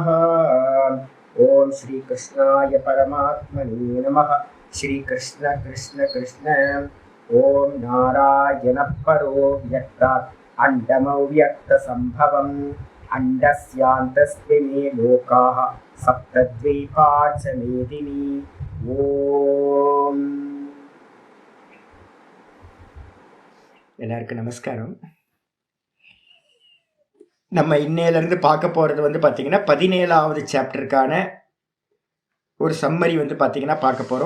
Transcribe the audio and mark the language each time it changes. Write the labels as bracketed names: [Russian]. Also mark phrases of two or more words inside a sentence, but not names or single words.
[Sanskrit] ॐ श्रीकृष्णाय परमात्मने नमः। श्रीकृष्ण कृष्ण कृष्ण। ॐ नारायणः परो व्यक्तात् अण्डमव्यक्तसम्भवम् अण्डस्यान्तस्मिन् लोकाः सप्तद्वीपा च मेदिनी। [Tamil] ஓம். எல்லாருக்கும் நமஸ்காரம். நம்ம இன்னையிலேருந்து பார்க்க போகிறது பார்த்தீங்கன்னா 17வது சாப்டருக்கான ஒரு சம்மரி பார்த்தீங்கன்னா பார்க்க போகிறோம்.